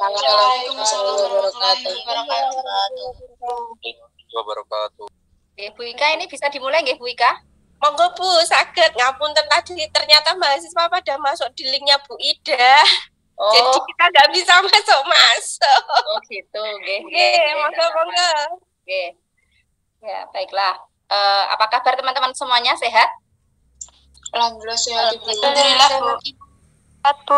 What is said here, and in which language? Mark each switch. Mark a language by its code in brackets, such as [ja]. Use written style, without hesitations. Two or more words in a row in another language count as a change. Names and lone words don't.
[ar] warahmatullahi wabarakatuh. [id] Bu Ika, ini bisa dimulai nggih Bu Ika? [jv] Monggo Bu, saged. [id] Ngapunten tadi ternyata mahasiswa pada masuk di linknya Bu Ida. Oh. Jadi kita nggak bisa masuk. Oh gitu, [jv] nggih. Monggo. Nggih. [id] Ya, baiklah. Apa kabar teman-teman semuanya, sehat? Alhamdulillah sehat. Alhamdulillah Bu. Sehat Bu.